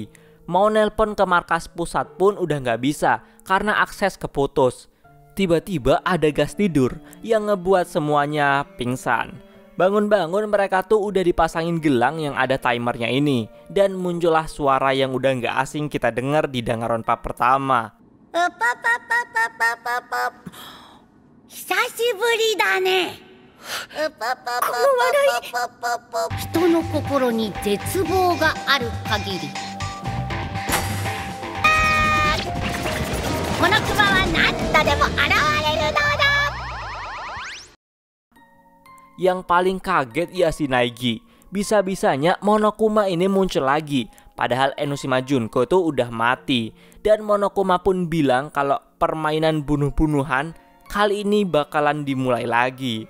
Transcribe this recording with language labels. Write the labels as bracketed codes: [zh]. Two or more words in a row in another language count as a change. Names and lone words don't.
[id] Mau nelpon ke markas pusat pun udah nggak bisa karena akses keputus. Tiba-tiba ada gas tidur yang ngebuat semuanya pingsan. Bangun-bangun mereka tuh udah dipasangin gelang yang ada timernya ini. Dan muncullah suara yang udah nggak asing kita dengar di Danganronpa pertama. [ja] 久しぶりだね。この笑い。人の心に絶望がある限り。このクマは何度でも現れるのだ。 [id] Yang paling kaget ya si Naegi. Bisa-bisanya Monokuma ini muncul lagi. Padahal Enoshima Junko tuh udah mati. Dan Monokuma pun bilang kalau permainan bunuh-bunuhan kali ini bakalan dimulai lagi.